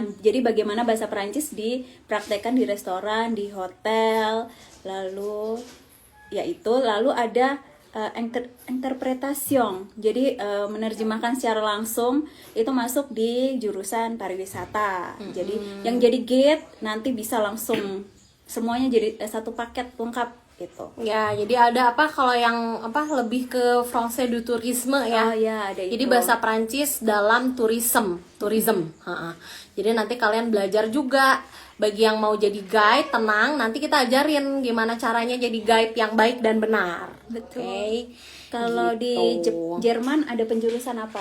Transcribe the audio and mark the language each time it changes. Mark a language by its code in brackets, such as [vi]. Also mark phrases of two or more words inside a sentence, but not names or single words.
[id] Jadi bagaimana bahasa Perancis dipraktekkan di restoran, di hotel, lalu lalu ada interpretation. Jadi menerjemahkan secara langsung itu masuk di jurusan pariwisata. Jadi yang jadi guide nanti bisa langsung semuanya jadi satu paket lengkap gitu. Ya, jadi ada apa kalau yang lebih ke [fr] français du tourisme [id] ya. Oh ya, ada Jadi itu. bahasa Prancis dalam tourism. Ha-ha. Jadi nanti kalian belajar juga. Bagi yang mau jadi guide, tenang, nanti kita ajarin gimana caranya jadi guide yang baik dan benar. Betul. Oke. Kalau di Gitu. Jerman ada penjurusan apa?